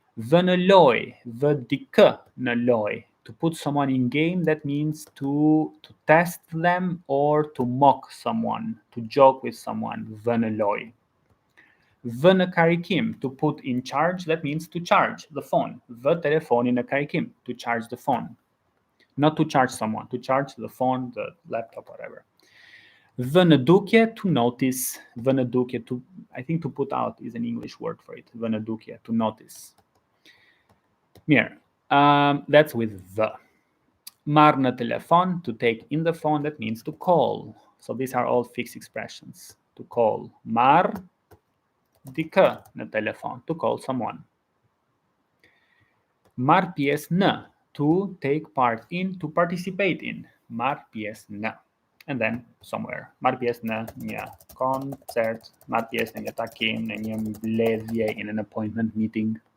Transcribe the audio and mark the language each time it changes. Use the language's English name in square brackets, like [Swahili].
[Albanian] Vë në loj, vë dikë në loj. [English] To put someone in game, that means to test them or to mock someone, to joke with someone. [Albanian] Vë në loj. Vë në karikim, [English] to put in charge, that means to charge the phone. [Albanian] Vë telefonin në karikim, [English] to charge the phone. Not to charge someone, to charge the phone, the laptop, whatever. [Albanian] Vë në dukje, [English] to notice. Vë në dukje, to, I think to put out is an English word for it. Vë në dukje, to notice. Mirë, that's with the. [Albanian] Marr në telefon, [English] to take in the phone, that means to call. So these are all fixed expressions. To call. [Albanian] Marr dikë në telefon, [English] to call someone. [Albanian] Marr pjesë në, [English] to take part in, to participate in. [Albanian] Marr pjesë në. [English] And then somewhere. [Albanian] Marr pjesë në një koncert, marr pjesë në një takim, në një mbledhje, [English] in an appointment meeting.